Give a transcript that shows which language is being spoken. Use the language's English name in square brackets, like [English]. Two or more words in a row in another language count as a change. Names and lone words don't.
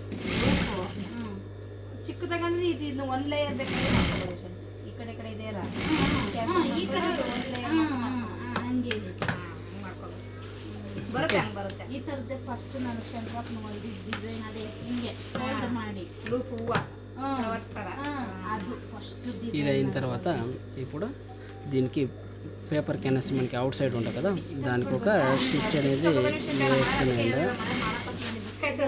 [Kannada] ಚಿಕ್ಕದಾಗಂದ್ರೆ ಇದು ಒಂದು ಲೇಯರ್ ಬೇಕಾದ್ರೆ ಈ ಕಡೆ ಕಡೆ ಇದೆ ಅಲ್ಲ, ಈ ಕಡೆ ಹಂಗೆ ಬರುತ್ತೆ, ಹಂಗೆ ಬರುತ್ತೆ. ಈ ಥರದ್ದೇ ಫಸ್ಟ್ ನಾನು ಶಂಕರಪ್ಪ ನೋಡಿ ಡಿಸೈನ್ ಅದೇ ಹಿಂಗೆ ಫೋಲ್ಡ್ ಮಾಡಿ ಲೂಪ್ ಹೂವು ಫ್ಲವರ್ಸ್ ಥರ ಅದು ಫಸ್ಟ್. [Telugu] ఇది అయిన తర్వాత ఇప్పుడు దీనికి [English] paper canvas [Telugu] మనకి అవుట్ సైడ్ ఉంటుంది కదా, దానికి ఒక స్టిచ్ అనేది వేసుకునేది.